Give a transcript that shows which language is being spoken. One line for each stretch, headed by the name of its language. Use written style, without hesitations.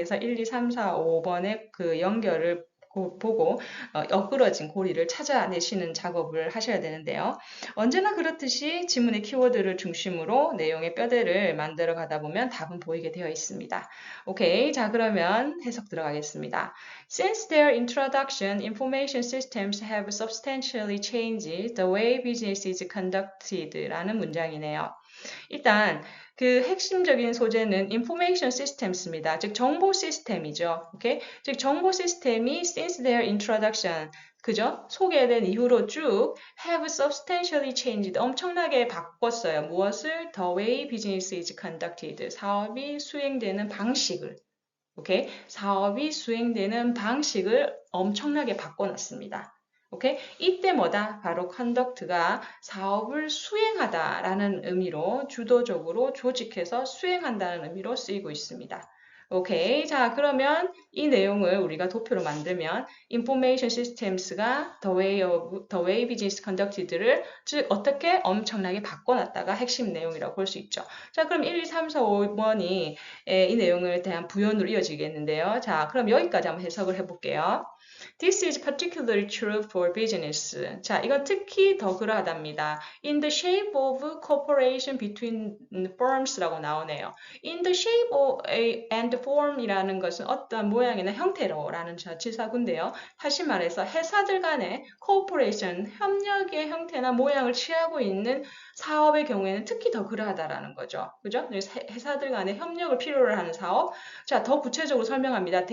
Korean: 그래서 1, 2, 3, 4, 5번의 그 연결을 보고 엇그러진 고리를 찾아내시는 작업을 하셔야 되는데요. 언제나 그렇듯이 지문의 키워드를 중심으로 내용의 뼈대를 만들어 가다 보면 답은 보이게 되어 있습니다. 오케이. 자, 그러면 해석 들어가겠습니다.
English: Since their introduction, information systems have substantially changed the way business is conducted라는
Korean: 문장이네요. 일단 그 핵심적인 소재는
English: information systems
Korean: 입니다. 즉 정보 시스템이죠. 오케이? 즉 정보 시스템이
English: since their introduction
Korean: 그죠? 소개된 이후로 쭉
English: have substantially changed
Korean: 엄청나게 바꿨어요. 무엇을?
English: The way business is conducted
Korean: 사업이 수행되는 방식을 오케이? 사업이 수행되는 방식을 엄청나게 바꿔놨습니다. 오케이? 이때 뭐다? 바로 conduct가 사업을 수행하다라는 의미로 주도적으로 조직해서 수행한다는 의미로 쓰이고 있습니다. 오케이. 자, 그러면 이 내용을 우리가 도표로 만들면
English: information systems
Korean: 가
English: the way business conducted
Korean: 를 즉 어떻게 엄청나게 바꿔놨다가 핵심 내용이라고 볼 수 있죠. 자, 그럼 1, 2, 3, 4, 5번이 이 내용에 대한 부연으로 이어지겠는데요. 자, 그럼 여기까지 한번 해석을 해볼게요.
English: This is particularly true for business.
Korean: 자, 이건 특히 더 그러하답니다.
English: In the shape of cooperation between firms라고
Korean: 나오네요.
English: In the shape of and form이라는
Korean: 것은 어떤 모양이나 형태로라는 치사구인데요. 다시 말해서 회사들 간의 cooperation, 협력의 형태나 모양을 취하고 있는 사업의 경우에는 특히 더 그러하다라는 거죠. 그죠? 회사들 간의 협력을 필요로 하는 사업. 자, 더 구체적으로 설명합니다.